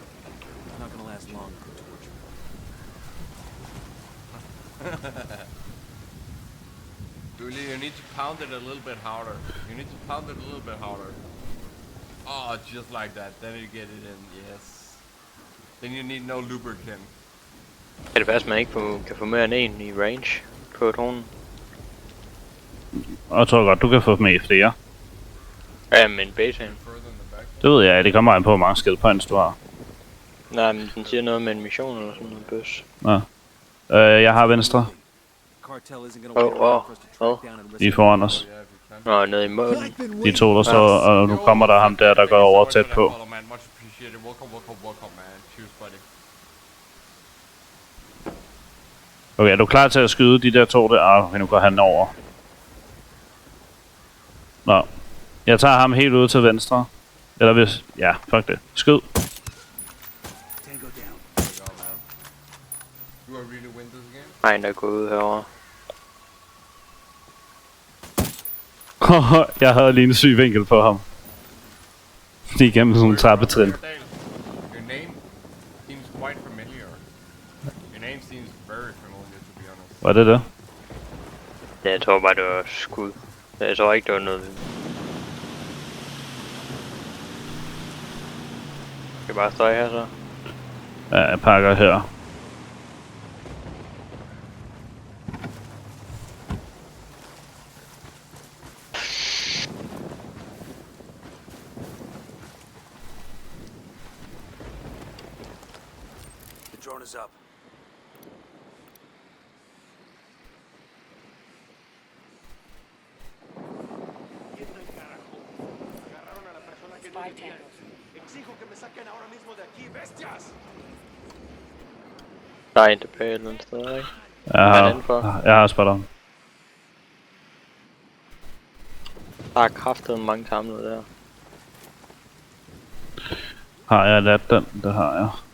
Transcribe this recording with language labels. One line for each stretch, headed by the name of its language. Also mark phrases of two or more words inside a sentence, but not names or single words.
English: He's not gonna last long in torture. Julie, you need to pound it a little bit harder. You need to pound it a little bit harder. Oh, just like that. Then you get it in, yes. Then you need no lubricant.
Danish: Kan det være, at man ikke kan få mere end en i range på dronen? Og jeg tror godt, du kan få med flere. Ja, men betaen.
English: Further in the back.
Danish: Det ved jeg, det kommer an på, hvor mange
English: skill points
Danish: du har. Nej, men den siger noget med en mission eller sådan noget bøs. Nå. Jeg har venstre.
English: Cartel isn't gonna Oh, wait around oh, for us to track oh. down and
Danish: Lige foran os.
English: Yeah, if you can.
Danish: Nå, nede i måden. De to, der står, og nu kommer der ham der, der går over tæt på.
English: Follow, man. Much appreciated. Welcome, man. Cheers, buddy.
Danish: Okay, er du klar til at skyde de der to der? Okay, nu går han over. Nå. Jeg tager ham helt ud til venstre. Eller hvis... Ja, fuck det. Skyd.
English: Tango down. There you go, man. Do I really win this game?
Danish: Nej, der er gået ud herovre. Jeg havde lige en syg vinkel på ham. Lige gennem sådan en trappetrin.
English: Your name seems quite familiar. Your name seems very familiar, to be honest.
Danish: Var det det? Ja, jeg tror bare, det var skud. Jeg tror ikke, det var noget... Skal jeg bare støje her så? Ja, jeg pakker her.
English: The drone is up. It's 5 tangos.
Spanish: Exijo que me saquen ahora mismo de aquí, bestias.
Danish: Der er en tilbage et eller andet sted, ikke? Jeg har spotter. Der er kraftet mange samlet der. Har jeg ladt den? Det har jeg.